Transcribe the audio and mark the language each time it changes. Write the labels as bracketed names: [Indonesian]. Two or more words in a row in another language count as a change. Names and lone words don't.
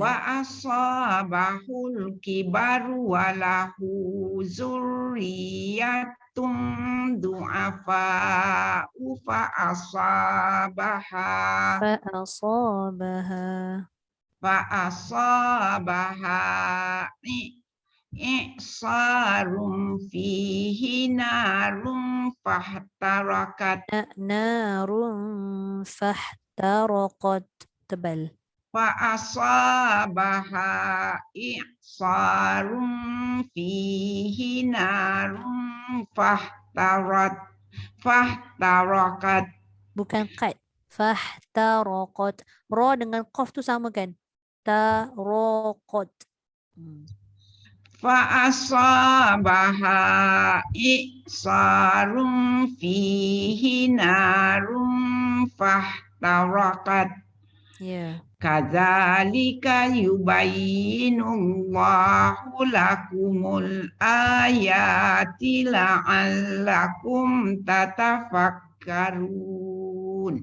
[Arabic] وأصابه الكبر وله ذرية ضعفاء فأصابها إعصار فيه نار فاحترقت نار فاحترقت. Tebal. فأصابها إعصار فيه نار فاحترقت. [Malay] Bukan qad. Fahtaraqat. Ra dengan qaf tu sama kan? [Arabic] Taraqat. فأصابها إعصار فيه نار فاحترقت. [Malay] Ya. [Arabic] كذلك يبين الله لكم الآيات لعلكم تتفكرون.